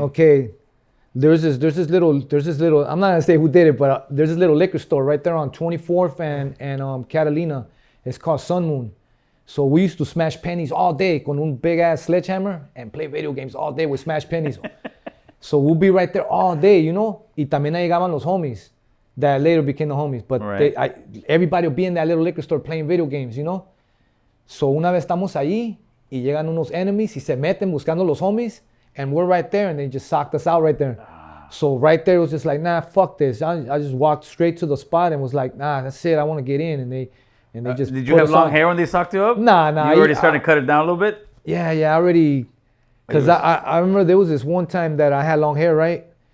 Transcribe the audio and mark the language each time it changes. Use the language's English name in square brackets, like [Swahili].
[English] Okay. There's this little. I'm not gonna say who did it, but there's this little liquor store right there on 24th and Catalina. It's called Sun Moon. So we used to smash pennies all day [Spanish] con un [English] big ass sledgehammer and play video games all day with smash pennies. So we'll be right there all day, you know. [Spanish] Y también ahí llegaban los homies [English] that later became the homies. But everybody will be in that little liquor store playing video games, you know. [Spanish] So una vez estamos ahí y llegan unos enemies y se meten buscando los homies. [English] And we're right there, and they just socked us out right there. So right there, it was just like, nah, fuck this. I just walked straight to the spot and was like, nah, that's it. I want to get in. And they just. Did you have long hair when they socked you up? Nah. You already started to cut it down a little bit? Yeah, I already. Because I remember there was this one time that I had long hair, right?